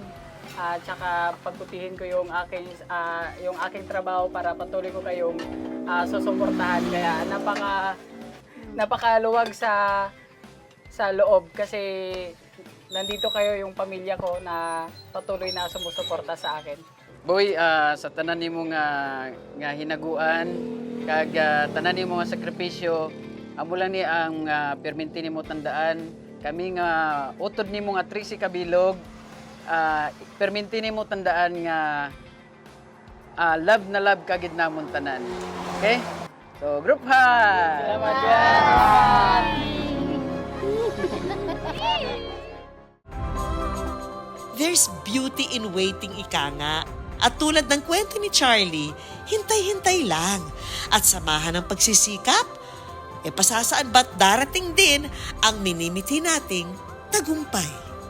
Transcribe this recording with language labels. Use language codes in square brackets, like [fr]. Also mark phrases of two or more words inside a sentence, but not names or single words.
[tl] At saka pagputihin ko yung aking trabaho para patuloy ko kayong susuportahan. Kaya napakaluwag sa loob kasi nandito kayo yung pamilya ko na patuloy na sumusuporta sa akin. Boy, [hil] sa tanan nimo nga hinaguan, kag tanan nimo nga sakripisyo, amo lang ni ang perminti nimo tandaan. Kami nga utod nimo nga 13 kabilog, perminti nimo tandaan nga love na love kagid namon tanan. [en] Okay? So, group high! [tl] Salamat yan! [en] There's beauty in waiting, [tl] ika nga. At tulad ng kwento ni Charlie, hintay-hintay lang. At samahan ng pagsisikap, pasasaan ba't darating din ang minimiti nating tagumpay.